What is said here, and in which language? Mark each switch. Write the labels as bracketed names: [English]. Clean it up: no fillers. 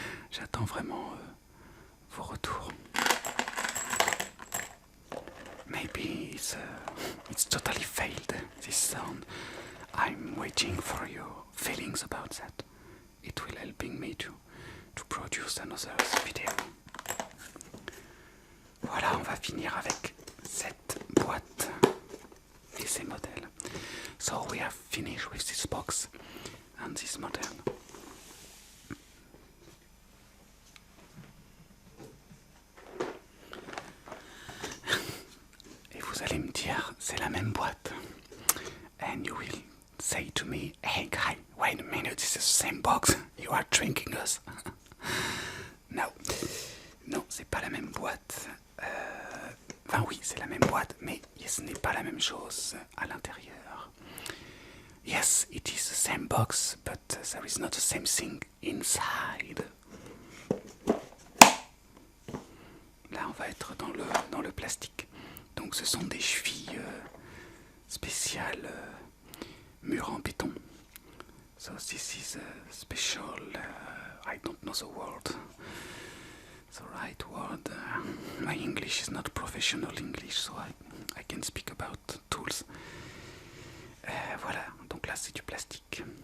[French] J'attends vraiment vos retours. [English] Maybe it's totally failed, this sound. I'm waiting for your feelings about that. It will helping me to produce another video. [French] Voilà, on va finir avec cette boîte et ces modèles. [English] So we have finished with this box and this model. [French] Vous allez me dire, c'est la même boîte. [English] And you will say to me, hey guy, wait a minute, this is the same box. You are tricking us. [French] Non, c'est pas la même boîte. Enfin oui, c'est la même boîte, mais ce n'est pas la même chose à l'intérieur. [English] Yes, it is the same box, but there is not the same thing inside. [French] Là, on va être dans le plastique. Donc ce sont des chevilles spéciales mûres en béton. [English] So this is a special, I don't know the word, the right word. My English is not professional English, so I can speak about tools. [French] Voilà, donc là c'est du plastique.